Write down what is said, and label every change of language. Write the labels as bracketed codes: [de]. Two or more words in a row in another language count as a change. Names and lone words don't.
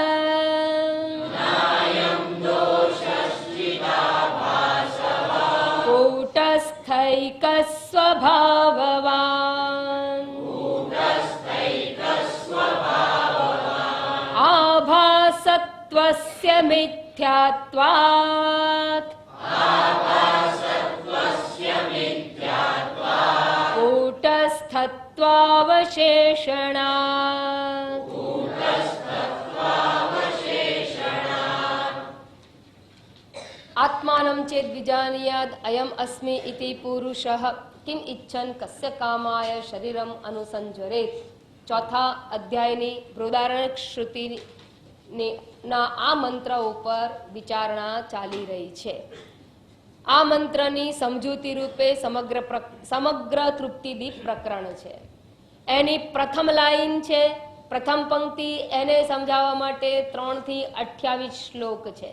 [sa] कूटस्थैकस्वभाववान् आभासत्वस्य मिथ्यात्वात् कूटस्थत्वावशेषणात्। आत्मानं चेत् विजानीयात् अयम् अस्मि इति पुरुषः किम इच्छन् कस्य कामाय शरीरम अनुसंजरेत्। [gu] ચોથા અધ્યાયની બૃહદારણ્યક શ્રુતિના આ મંત્ર ઉપર વિચારણા ચાલી રહી છે. આ મંત્રની સમજૂતી રૂપે સમગ્ર તૃપ્તિદીપ પ્રકરણ છે. એની પ્રથમ લાઈન છે, પ્રથમ પંક્તિ, એને સમજાવવા માટે 3 થી 28 શ્લોક છે.